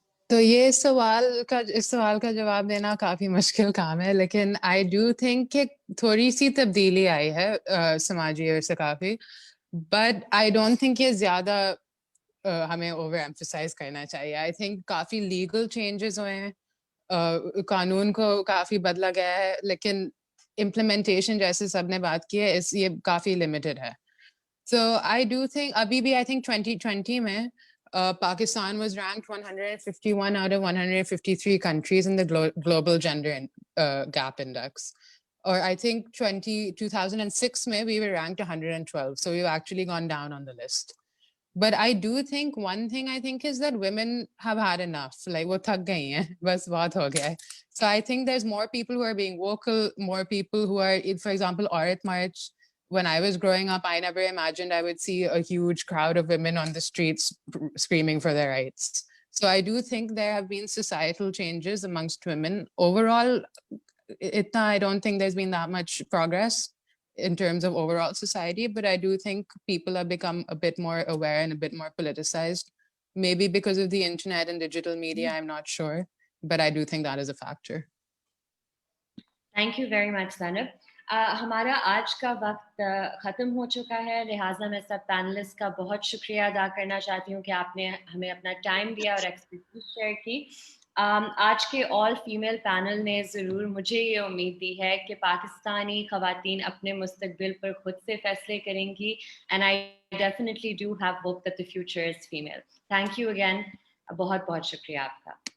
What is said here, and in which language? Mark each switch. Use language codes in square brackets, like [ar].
[ur] تو یہ اس سوال کا جواب دینا کافی مشکل کام ہے, لیکن [en] I do think [ur] کہ تھوڑی سی تبدیلی آئی ہے سماجی اور ثقافتی, [en] but I don't think [ur] یہ زیادہ ہمیں اوور ایمفسائز کرنا چاہیے. [en] I think [ur] coffee legal changes ہوئے ہیں, قانون کو کافی بدلا گیا ہے, لیکن امپلیمنٹیشن جیسے سب نے بات کی ہے یہ کافی لمیٹڈ ہے. [en] so I do think [ur] ابھی بھی [en] I think 2020 میں Pakistan was ranked 151 out of 153 countries in the global gender gap index. Or I think 2006 mein we were ranked 112. So we've actually gone down on the list. But I do think one thing I think is that women have had enough. Like [ur] wo thak gayi hain, bas bahut ho gaya hai. [en] So I think there's more people who are being vocal, more people who are, for example, Aurat March. When I was growing up, I never imagined I would see a huge crowd of women on the streets screaming for their rights. So I do think there have been societal changes amongst women. Overall, I don't think there's been that much progress in terms of overall society, but I do think people have become a bit more aware and a bit more politicized. Maybe because of the internet and digital media, I'm not sure, but I do think that is a factor. Thank you very much Zainab. [ur] ہمارا آج کا وقت ختم ہو چکا ہے, لہٰذا میں سب panellist کا بہت شکریہ ادا کرنا چاہتی ہوں کہ آپ نے ہمیں اپنا ٹائم دیا اور ایکسپرٹیز شیئر کی. آج کے آل فیمیل پینل نے ضرور مجھے یہ امید دی ہے کہ پاکستانی خواتین اپنے مستقبل پر خود سے فیصلے کریں گی, [en] And I definitely do have hope that the future is female. Thank you again, [ur] بہت بہت شکریہ آپ کا.